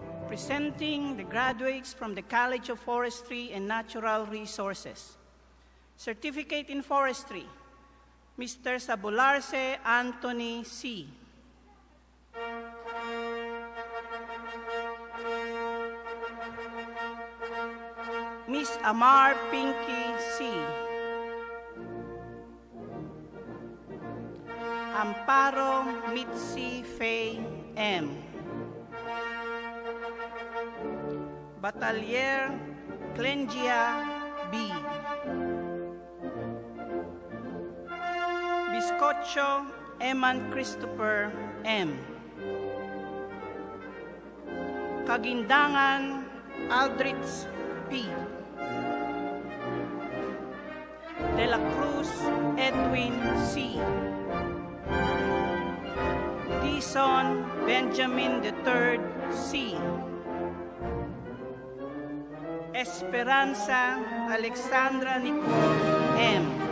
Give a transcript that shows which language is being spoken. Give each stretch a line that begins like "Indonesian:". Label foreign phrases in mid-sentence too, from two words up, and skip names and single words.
English: Presenting the graduates from the College of Forestry and Natural Resources. Certificate in Forestry, Mr. Sabularse Anthony C. Miss Amar Pinky C. Amparo Mitzi Faye M. Batalier Clengia B. Biscocho Eman Christopher M. Kagindangan Aldrich P. De la Cruz Edwin C. Dizon Benjamin III C. Esperanza Alexandra Nichole M.